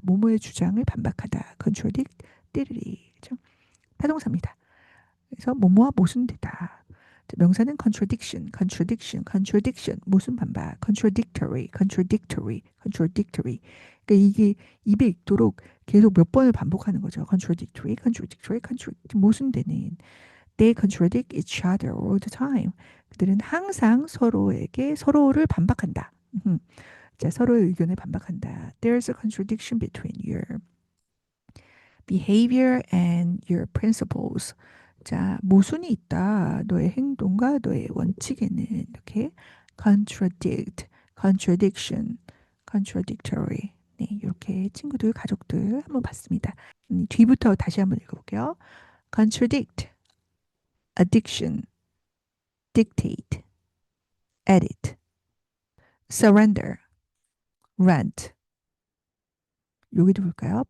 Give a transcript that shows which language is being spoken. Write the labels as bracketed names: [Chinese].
[Korean] 뭐뭐의 주장을 반박하다. contradict, 띠리리. 그죠? 타동사입니다. 그래서 뭐뭐와 모순되다. 명사는 contradiction, contradiction, contradiction. 모순 반박. [English] contradictory, contradictory, contradictory. [Korean] 그러니까 이게 입에 익도록 계속 몇 번을 반복하는 거죠. [English] contradictory, contradictory, contradictory. [Korean] 모순되는. [English] They contradict each other all the time. [Korean] 그들은 항상 서로에게 서로를 반박한다. 자, 서로의 의견을 반박한다. There's a contradiction between your behavior and your principles. 자, 모순이 있다. 너의 행동과 너의 원칙에는 이렇게 contradict, contradiction, contradictory. 네, 이렇게 친구들, 가족들 한번 봤습니다. 뒤부터 다시 한번 읽어볼게요. [English] contradict, addiction, dictate, edit, surrender, rent. [Korean] 여기도 볼까요?